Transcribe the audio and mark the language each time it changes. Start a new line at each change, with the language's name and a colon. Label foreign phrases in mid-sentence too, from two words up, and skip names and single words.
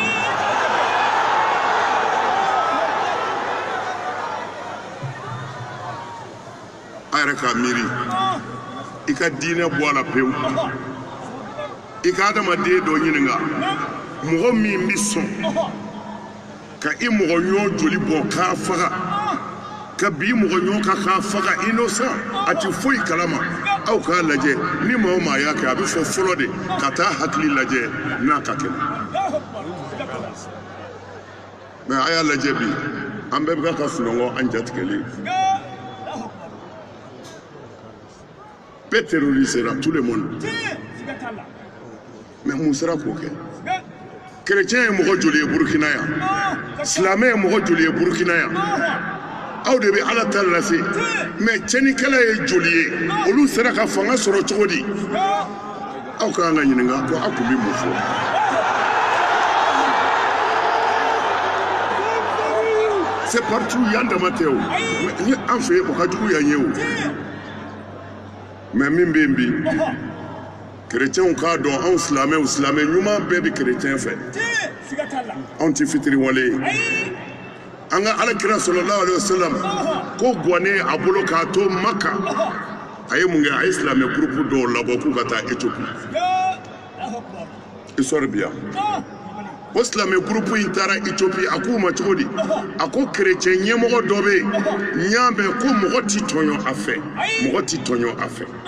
Bambara: a yɛrɛ k'a miiri i ka diinɛ bɔ a la pewu i ka adamaden dɔ ɲininka mɔgɔ min bɛ sɔn ka i mɔgɔ ɲɔgɔn joli bɔ k'a faga ka bi mɔgɔ ɲɔgɔn kan k'a faga innocent a ti foyi kalama aw k'a lajɛ ni maa o maa y'a kɛ a bɛ fɔ fɔlɔ de ka taa hakili lajɛ n'a ka kɛ mɛ a y'a lajɛ bi an bɛɛ bɛ ka sunɔgɔ an jatigɛlen bɛɛ terrorisera
French: tout le monde
Bambara: mais mun sera k'o kɛ chrétien ye mɔgɔ joli ye Burkina yan silamɛ ye mɔgɔ joli ye Burkina yan aw de bɛ ala ta lase mais cɛnnikɛla ye joli ye olu sera ka fanga sɔrɔ cogo di aw ka kan ka ɲininka ko aw kun bɛ mun fɔ
French: c'est partout
Bambara: yan dama tɛ o ni an fɛ yen o ka jugu yan ye o mais min bɛ yen bi chrétienw k'a dɔn anw silamɛw silamɛ ɲuman bɛɛ bɛ chrétien fɛ anw ti fitiri wale ye an ka alakira
Arabic: sallallahu alaihi wasallam
Bambara: ko gɔne a bolo k'a to Maka a ye mun kɛ a ye silamɛ groupe dɔw labɔ k'u ka taa Éthiopie histoire bi yan o silamɛ groupe in taara Éthiopie a k'u ma cogo di a ko chrétien ɲɛmɔgɔ dɔ bɛ yen n y'a mɛn ko mɔgɔ ti tɔɲɔ a fɛ mɔgɔ ti tɔɲɔ a fɛ